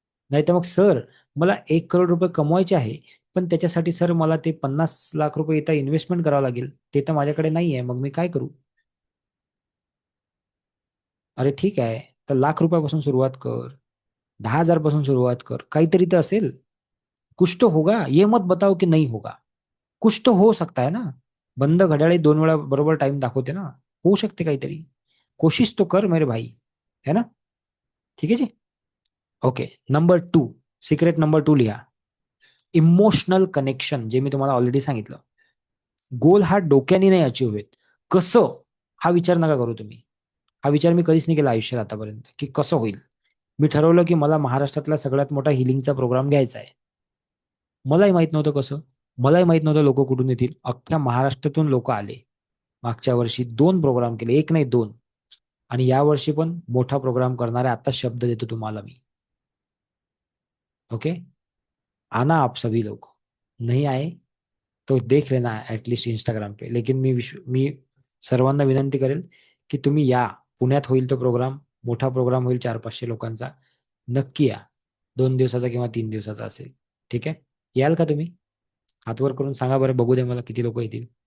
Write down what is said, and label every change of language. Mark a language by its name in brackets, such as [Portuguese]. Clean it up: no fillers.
[Marathi] नाही तर मग सर, मला 1 करोड रुपये कमवायचे आहे, पण त्याच्यासाठी सर मला ते 50 लाख रुपये इथं इन्व्हेस्टमेंट करावं लागेल, ते तर माझ्याकडे नाही आहे, मग मी काय करू? अरे ठीक आहे, तर 1 लाख रुपयापासून सुरुवात कर, 10,000 पासून सुरुवात कर, काहीतरी तर असेल. [Hindi] कुछ तो होगा, ये मत बताओ की नहीं होगा. कुछ तो हो सकता है ना. [Marathi] बंद घड्याळी 2 वेळा बरोबर टाइम दाखवते ना. होऊ शकते काहीतरी. [Hindi] कोशिश तो कर मेरे भाई. [Marathi] है ना? ठीक आहे जी. ओके. नंबर 2, सिक्रेट नंबर 2 लिहा. इमोशनल कनेक्शन, जे मी तुम्हाला ऑलरेडी सांगितलं. गोल हा डोक्याने नाही अचीव्ह होत. कसं? हा विचार नका करू तुम्ही. हा विचार मी कधीच नाही केला आयुष्यात आतापर्यंत, की कसं होईल. मी ठरवलं की मला महाराष्ट्रातला सगळ्यात मोठा हिलिंगचा प्रोग्राम घ्यायचा आहे. मलाही माहित नव्हतं कसं. मलाही माहित नव्हतं लोक कुठून येतील. अख्ख्या महाराष्ट्रातून लोक आले. मागच्या वर्षी 2 प्रोग्राम केले, एक नाही 2. आणि या वर्षी पण मोठा प्रोग्राम करणार आहे. आता शब्द देतो तुम्हाला मी. [Hindi] ओके. आना आप सभी लोग. नहीं आए तो देख लेना एटलीस्ट इंस्टाग्राम पे. [Marathi] लेकिन मी सर्वांना विनंती करेल की तुम्ही या. पुण्यात होईल तो प्रोग्राम. मोठा प्रोग्राम होईल 400-500 लोकांचा. नक्की या. 2 दिवसाचा किंवा 3 दिवसाचा असेल. ठीक आहे. याल का तुम्ही? हात वर करून सांगा बरं, बघू दे मला किती लोक येतील.